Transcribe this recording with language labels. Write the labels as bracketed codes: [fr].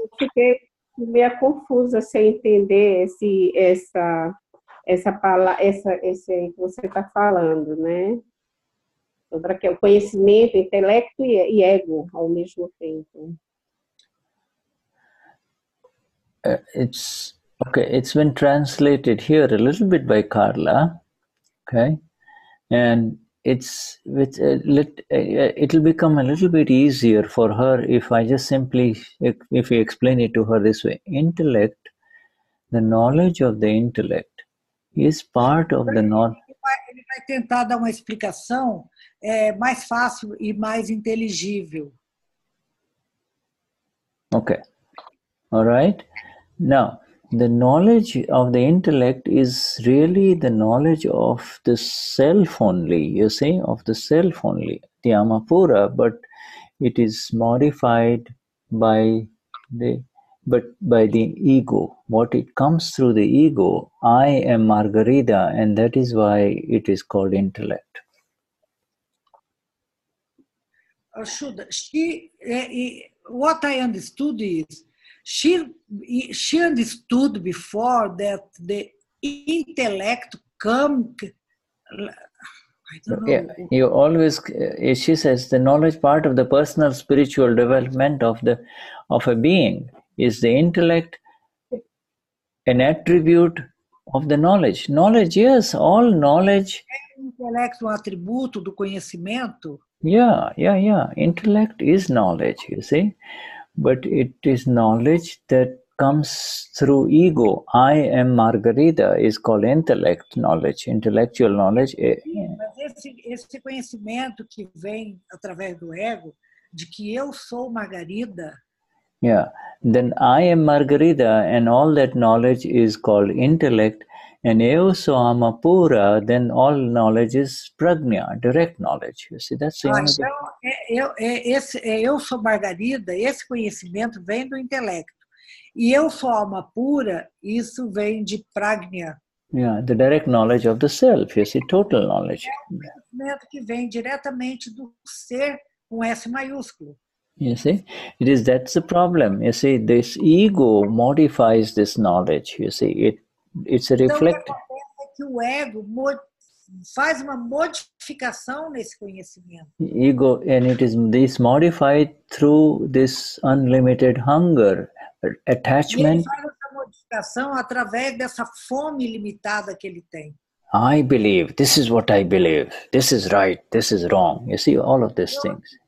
[pt] Fiquei meio confusa sem entender essa palavra, esse aí que você está falando, né? Sobre o conhecimento, intelecto e ego ao mesmo tempo. [en] It's been translated here a little bit by Carla, okay, and it'll become a little bit easier for her if I just simply, if you explain it to her this way. Intellect, the knowledge of the intellect is part of the knowledge. [pt] Ele vai tentar dar uma explicação mais fácil e mais inteligível. [en] Okay, all right. Now, the knowledge of the intellect is really the knowledge of the self only, you see, of the self only, the Amapura, but it is modified by the ego. What it comes through the ego, I am Margarida, and that is why it is called intellect. Shuddha, what I understood is, she understood before that the intellect come. I don't know. Yeah, you always. She says the knowledge part of the personal spiritual development of a being is the intellect, an attribute of the knowledge. Knowledge, yes, all knowledge. [pt] Intellect atributo do conhecimento. [en] Yeah. Intellect is knowledge, you see. But it is knowledge that comes through ego. I am Margarida is called intellect knowledge, intellectual knowledge. [pt] Mas esse conhecimento que vem através do ego, de que eu sou Margarida. [en] Yeah, then I am Margarida, and all that knowledge is called intellect. And [pt] eu sou [en] Amapura, then all knowledge is prajna, direct knowledge. You see, that's the only thing. [pt] Eu sou Margarida, esse conhecimento vem do intelecto. E eu sou alma pura, isso vem de prajna. [en] Yeah, the direct knowledge of the self, you see, total knowledge. [pt] É um conhecimento que vem diretamente do ser com S maiúsculo. [en] You see, that's the problem. You see, this ego modifies this knowledge. You see, it's a reflect. [pt] Então, o que acontece é que o ego faz uma modificação nesse conhecimento. [en] Ego, and it is this modified through this unlimited hunger, attachment. [pt] E ele faz essa modificação através dessa fome ilimitada que ele tem. [en] I believe, this is what I believe, this is right, this is wrong. You see, all of these things.